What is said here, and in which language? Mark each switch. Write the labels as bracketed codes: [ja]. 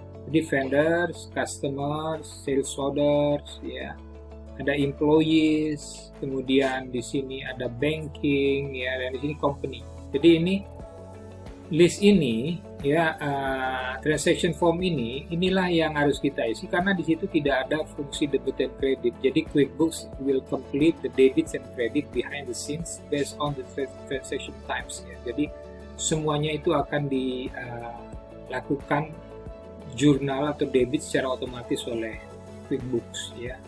[id] Jadi vendors, customers, sales orders ya. Ada employees, kemudian di sini ada banking ya, dan di sini company. Jadi ini list ini ya, transaction form inilah yang harus kita isi, karena di situ tidak ada fungsi debit and credit. [en] Jadi QuickBooks will complete the debits and credit behind the scenes based on the transaction types ya. [id] Jadi semuanya itu akan dilakukan jurnal atau debit secara otomatis oleh QuickBooks ya.